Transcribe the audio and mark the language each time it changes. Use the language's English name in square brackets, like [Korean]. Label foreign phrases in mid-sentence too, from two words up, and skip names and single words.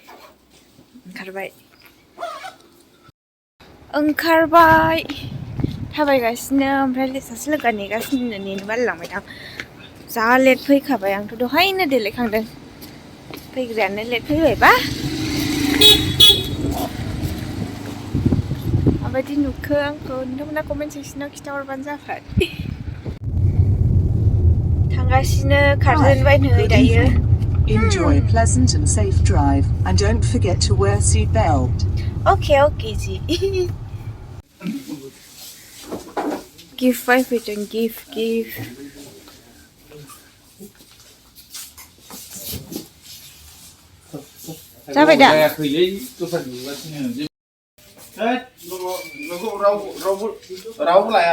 [Bodo] ओंखारबाय थाबायगासिनो ओमफ्राय सासे लोगोआ नेगासिनो नेनो बालायलांबाय आं जा लेट फैखाबाय आंथ' दहायनो देलायखांदों फैग्रायानो लेट फैबायबा माबायदि नुखो आंखौ नोंथांमोना कमेन्ट सेक्सनाव खिन्थाहरबानो जाबाय थांगासिनो खारजेनबाय नै दायो [English] Enjoy a pleasant and safe drive and don't forget to wear seat belt. [Bodo] Okay जी गिफ्ट बायफैदों गिफ्ट जाबाय दा रावबो लाया